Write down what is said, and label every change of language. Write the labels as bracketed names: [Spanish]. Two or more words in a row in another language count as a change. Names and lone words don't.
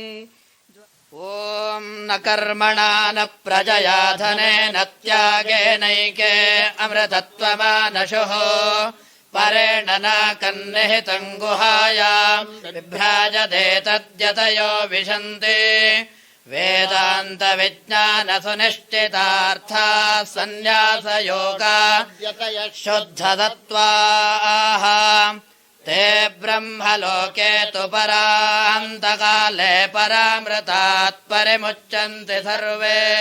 [Sanskrit] ಓಂ ನ ಕರ್ಮಣಾ ನ ಪ್ರಜಯಾ ಧನೇನ ತ್ಯಾಗೇನೈಕೆ ಅಮೃತತ್ವಮಾನಶುಃ ಪರೇಣ ನ ಕನ್ನಿಹಿತಂ ಗುಹಾಯಾಂ ಬಿಭ್ರಾಜತೆ ತದ್ಯತಯೋ ವಿಶಂತಿ वेदान्तविज्ञानसुनिश्चितार्था सन्न्यासयोगा शुद्धसत्त्वाः ते ब्रह्मलोके तु परान्तकाले परामृतात् परिमुच्यन्ते सर्वे